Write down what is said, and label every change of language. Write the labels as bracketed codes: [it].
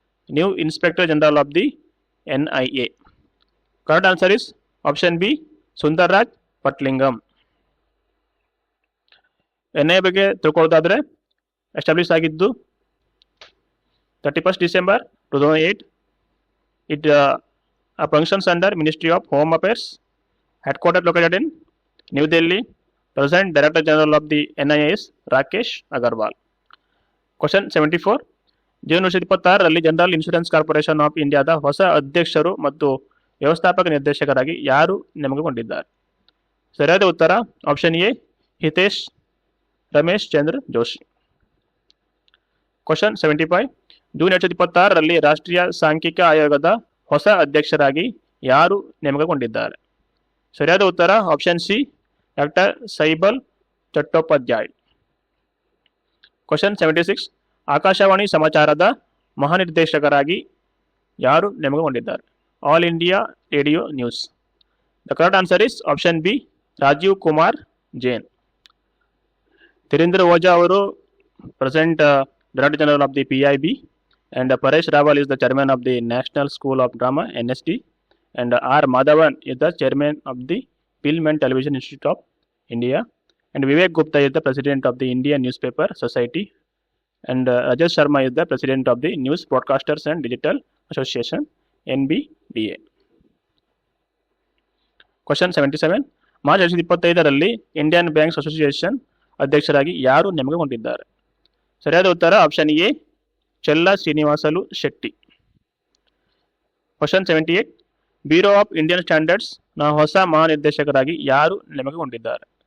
[en] New inspector general of the NIA. Correct answer is option B, Sundarraj Patlingam. [kn] NIA ಬಗ್ಗೆ ತಿಳ್ಕೊಳ್ಳೋದಾದ್ರೆ establish ಆಗಿದ್ದು 31st December 2008. [en] It functions under Ministry of Home Affairs. Headquarters located in New Delhi. Present Director General of the NIA is Rakesh Agarwal. Question 74. [kn] June 2026 general insurance corporation of ಇಂಡಿಯಾದ ಹೊಸ ಅಧ್ಯಕ್ಷರು ಮತ್ತು ವ್ಯವಸ್ಥಾಪಕ ನಿರ್ದೇಶಕರಾಗಿ ಯಾರು ನೇಮಕಗೊಂಡಿದ್ದಾರೆ? ಸರಿಯಾದ ಉತ್ತರ option A, Hitesh Ramesh Chandra Joshi. Question 75. June 2026 ರಾಷ್ಟ್ರೀಯ ಸಾಂಖ್ಯಿಕ ಆಯೋಗದ ಹೊಸ ಅಧ್ಯಕ್ಷರಾಗಿ ಯಾರು ನೇಮಕಗೊಂಡಿದ್ದಾರೆ? ಸರಿಯಾದ ಉತ್ತರ option C, doctor ಸೈಬಲ್ ಚಟ್ಟೋಪಾಧ್ಯಾಯ್. Question 76. Akashvani ಸಮಾಚಾರದ ಮಹಾನಿರ್ದೇಶಕರಾಗಿ ಯಾರು ನೇಮಕಗೊಂಡಿದ್ದಾರೆ? [en] All India radio news. The correct answer is option B, Rajeev Kumar Jain. Dhirendra Ojha ಅವರು present Director General of the PIB, and Paresh Rawal is the Chairman of the National School of Drama NSD, and R. Madhavan is the Chairman of the Film and Television Institute of India, and Vivek Gupta is the President of the Indian Newspaper Society, and Rajesh Sharma is the President of the News Broadcasters and Digital Association NBDA. Question 77. [kn] March 2025 Indian banks association ಅಧ್ಯಕ್ಷರಾಗಿ ಯಾರು ನೇಮಕಗೊಂಡಿದ್ದಾರೆ? ಸರಿಯಾದ ಉತ್ತರ option A, ಚೆಲ್ಲ Srinivasulu Shetty. Question 78. Bureau of Indian standards ನ ಹೊಸ ಮಹಾನಿರ್ದೇಶಕರಾಗಿ ಯಾರು ನೇಮಕಗೊಂಡಿದ್ದಾರೆ?